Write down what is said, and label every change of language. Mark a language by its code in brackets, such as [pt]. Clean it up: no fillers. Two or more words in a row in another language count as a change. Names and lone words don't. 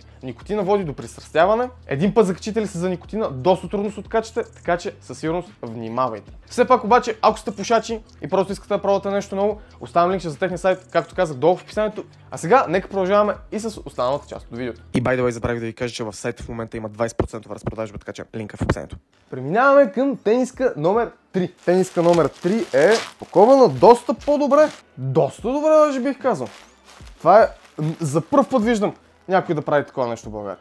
[bg] Никотина води до пристрастяване. Един път закачите ли се за никотина, доста трудно се откачате, така че със сигурност внимавайте. Все пак обаче, ако сте пушачи и просто искате да пробвате нещо ново, оставям линк за техния сайт, както казах, долу в описанието. А сега нека продължаваме и с останалата част от видеото. И [en] by the way, [bg] забравих да ви кажа, че в сайта в момента има 20% разпродажба, така че линка в описанието. Преминаваме към тениска номер 3. Тениска номер 3 е опакована доста по-добре. Доста добре, даже бих казал. Това е... За пръв път виждам някой да прави такова нещо в България.